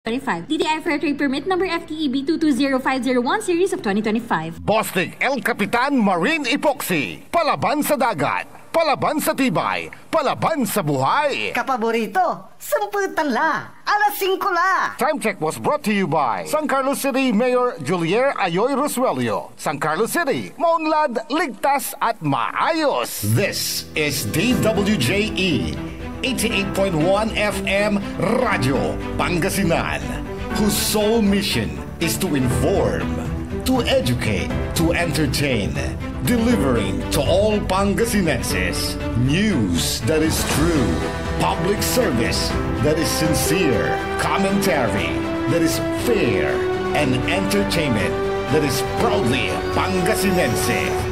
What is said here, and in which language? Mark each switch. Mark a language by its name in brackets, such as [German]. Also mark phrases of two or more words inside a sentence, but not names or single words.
[English] 25. DTI Fair Trade Permit number FTEB 220501 series of 2025. [Filipino] Bostik El Capitan Marine Epoxy. Palaban sa dagat, palaban sa tibay, palaban sa buhay. [Pampanga] Kapaborito, 10 la, alas 5 la. [English] Time check was brought to you by San Carlos City Mayor Julier Ayoy Rosuelio. [Filipino] San Carlos City, maunlad, ligtas at maayos. [English] This is DWJE 88.1 FM Radio Pangasinan, whose sole mission is to inform, to educate, to entertain, delivering to all Pangasinenses news that is true, public service that is sincere, commentary that is fair, and entertainment that is proudly Pangasinense.